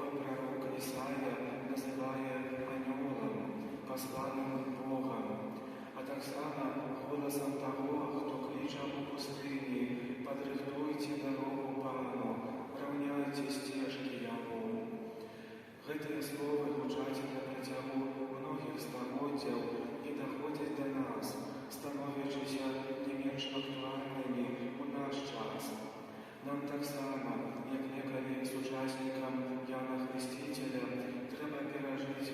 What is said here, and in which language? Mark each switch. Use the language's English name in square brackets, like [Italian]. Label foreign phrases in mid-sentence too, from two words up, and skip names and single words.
[Ukrainian] пророк Ісая називає аньолом, посланим Богом, а так само голосом того, хто кличе у пустині: «Подрихтуйте дорогу Пану, рівняйте стежки Його». [Belarusian] Гэтыя словы гучаць на працягу многіх стагоддзяў і даходзяць да нас, становячыся не менш актуальнымі ў наш час. Нам таксама, як некалі сучаснікам Яна Хрестителя, трэба перажыць